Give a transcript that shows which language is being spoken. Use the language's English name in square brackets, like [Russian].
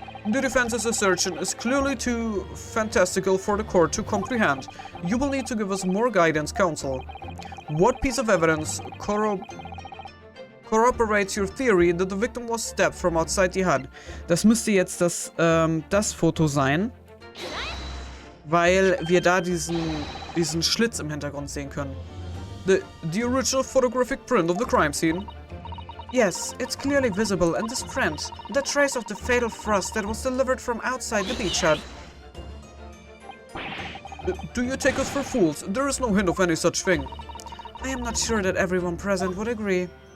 [English] The defense's assertion is clearly too fantastical for the court to comprehend. You will need to give us more guidance, counsel. What piece of evidence corroborates your theory that the victim was stabbed from outside the hut? [German] Das müsste jetzt das Foto sein, weil wir da diesen Schlitz im Hintergrund sehen können. [English] The original photographic print of the crime scene? Yes, it's clearly visible in this print. The trace of the fatal thrust that was delivered from outside the beach hut. Do you take us for fools? There is no hint of any such thing. I am not sure that everyone present would agree.